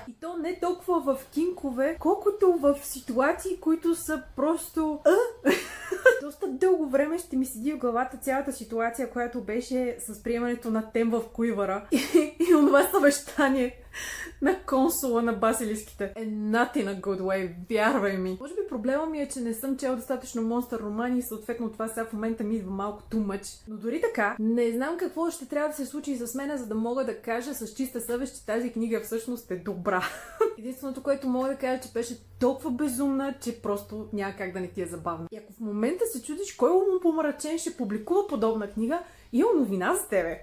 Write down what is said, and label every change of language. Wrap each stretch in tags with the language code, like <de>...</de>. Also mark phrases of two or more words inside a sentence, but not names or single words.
<bg>И то не толкова в кинкове, колкото в ситуации, които са просто... Доста дълго време ще ми седи в главата цялата ситуация, която беше с приемането на Тем в Куивъра и онова съвещание на консула на басилиските.</bg> <en>Not in a good way,</en> <bg>вярвай ми. Може би проблема ми е, че не съм чела достатъчно монстър романи и съответно това сега в момента ми идва малко</bg> <en>too much.</en> <bg>Но дори така, не знам какво ще трябва да се случи с мене, за да мога да кажа с чиста съвест, че тази книга всъщност е добра. Единственото, което мога да кажа, че беше толкова безумна, че просто няма как да не ти е забавна. И ако в момента се чудиш кой умопомрачен ще публикува подобна книга, имам новина за тебе.</bg>